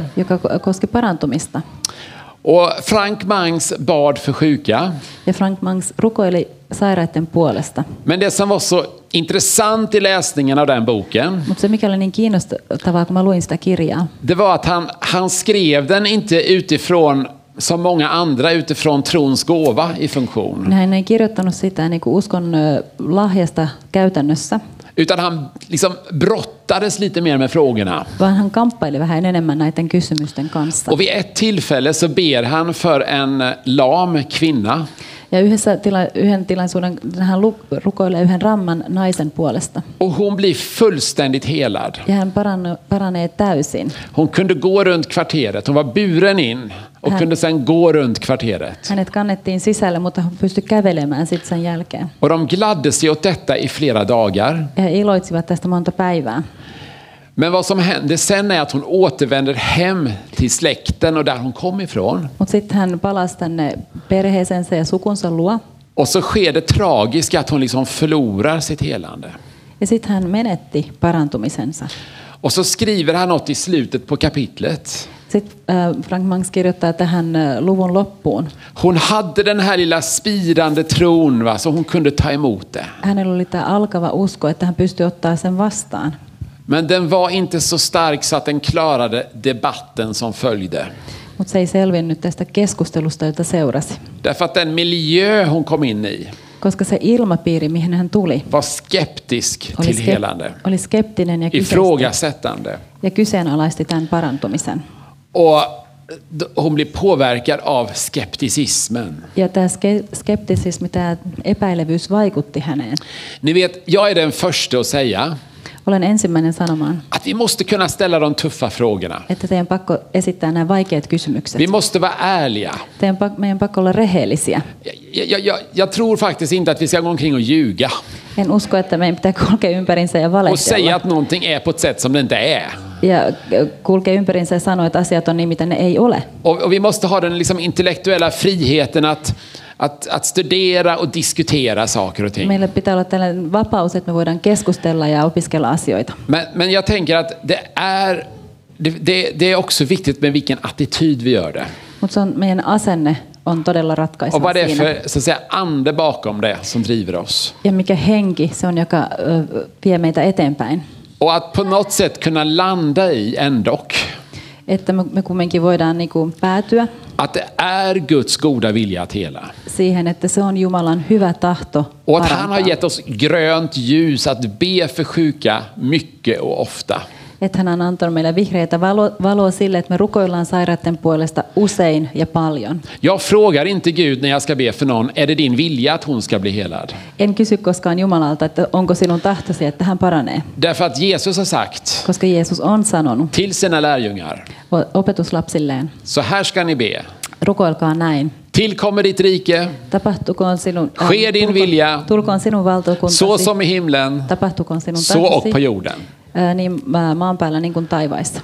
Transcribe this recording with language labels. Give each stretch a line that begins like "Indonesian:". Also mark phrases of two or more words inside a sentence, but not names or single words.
Finnish: Joka koski parantumista.
Swedish: Och Frank Mangs bad för sjuka.
Finnish: Ja Frank Mangs rukoili sairaiden puolesta.
Swedish: Men det som var så intressant i läsningen av den boken,
Finnish: mutta se mikä oli niin kiinnostavaa kun mä luin sitä kirjaa,
Swedish: det var att han skrev den inte utifrån som många andra utifrån trons gåva i funktion.
Finnish: Hän ei kirjoittanut sitä niin kuin uskon lahjasta käytännössä.
Swedish: Utan han liksom brottades lite mer med frågorna.
Finnish: Vaan hän kamppaili vähän enemmän näiden kysymysten kanssa.
Swedish: Och vid ett tillfälle så ber han för en lam kvinna.
Finnish: Ja yhden tilaisuuden hän rukoilee yhden ramman naisen puolesta.
Swedish: Och hon blir fullständigt helad.
Finnish: Ja hän paranee täysin.
Swedish: Hon kunde gå runt kvarteret. Hon var buren in och kunde sen gå runt kvarteret.
Finnish: Hänet kannettiin sisälle, mutta hän pystyi kävelemään sitten sen jälkeen.
Swedish: Och de gladde sig åt detta i flera dagar.
Finnish: Ja he iloitsivat tästä monta päivää.
Swedish: Men vad som hände sen är att hon återvänder hem till släkten och där hon kom ifrån.
Finnish: Mutta sitten hän palasi tänne perheeseensä ja sukunsa luo.
Swedish: Och så sker det tragiska att hon liksom förlorar sitt helande.
Finnish: Ja sitten hän menetti parantumisensa.
Swedish: Och så skriver han något i slutet på kapitlet.
Finnish: Sitten Frank Mangs kirjoittaa tähän luvun loppuun.
Swedish: Hon hade den här lilla spirande tron, va, så hon kunde ta emot det.
Finnish: Hänellä oli tämä alkava usko, että hän pystyi ottaa sen vastaan.
Swedish: Men den var inte så stark så att den klarade debatten som följde.
Finnish: Mutta se ei selvinnyt tästä keskustelusta, jota seurasi.
Swedish: Därför att den miljö hon kom in i,
Finnish: koska se ilmapiiri, mihin hän tuli,
Swedish: var skeptisk till helande.
Finnish: Oli skeptinen ja
Swedish: ifrågasättande.
Finnish: Ja kyseenalaisti tämän parantumisen.
Swedish: Och hon blir påverkad av skepticismen.
Finnish: Ja tämä skeptisismi, tämä epäilevyys vaikutti häneen.
Swedish: Ni vet, jag är den första att säga
Finnish: olen ensimmäinen sanomaan,
Swedish: att vi måste kunna ställa de tuffa frågorna.
Finnish: Että teidän pakko esittää nämä vaikeat kysymykset.
Swedish: Vi måste vara ärliga.
Finnish: Meidän pakko olla rehellisiä.
Swedish: Jag tror faktiskt inte att vi ska gå omkring och ljuga.
Finnish: En usko, että meidän pitää kulkea ympärinsä ja valehdella.
Swedish: Och säga att någonting är på ett sätt som det inte är.
Finnish: Ja kulkea ympärinsä ja sanoa, että asiat on niin, mitä ne ei ole.
Swedish: Och vi måste ha den liksom intellektuella friheten att studera och diskutera saker och ting.
Finnish: Meillä pitää olla tällainen vapaus, että me voidaan keskustella ja opiskella asioita.
Swedish: Men jag tänker att det är också viktigt med vilken attityd vi gör det.
Finnish: Mutta se on meidän asenne on todella ratkaiseva
Swedish: och vad det är för så att säga ande bakom det som driver oss.
Finnish: Ja mikä henki se on, joka vie meitä eteenpäin.
Swedish: Och att på något sätt kunna landa i ändock.
Finnish: Että me kumminkin voidaan niinku päätyä.
Swedish: Att det är Guds goda vilja att hela.
Finnish: Siihen, että se on Jumalan hyvä tahto parantaa.
Swedish: Och att han har gett oss grönt ljus att be för sjuka mycket och ofta.
Finnish: Että hän on antanut meille vihreitä valoa sille, että me rukoillaan sairaiden puolesta usein ja paljon.
Swedish: Jag frågar inte Gud när jag ska be för någon, är det din vilja att hon ska bli helad?
Finnish: En kysy koskaan Jumalalta, että onko sinun tahtosi, että hän paranee.
Swedish: Därför att Jesus har sagt
Finnish: koska Jeesus on sanonut
Swedish: till sina lärjungar,
Finnish: opetuslapsilleen,
Swedish: så här ska ni be.
Finnish: Rukoilkaa näin.
Swedish: Tillkommer ditt rike,
Finnish: tapahtukoon sinun,
Swedish: sker din vilja,
Finnish: tulkoon sinun valtakuntasi,
Swedish: så som i himlen,
Finnish: tapahtukoon sinun
Swedish: så och på jorden.
Finnish: Niin maan päällä niin kuin taivaissa.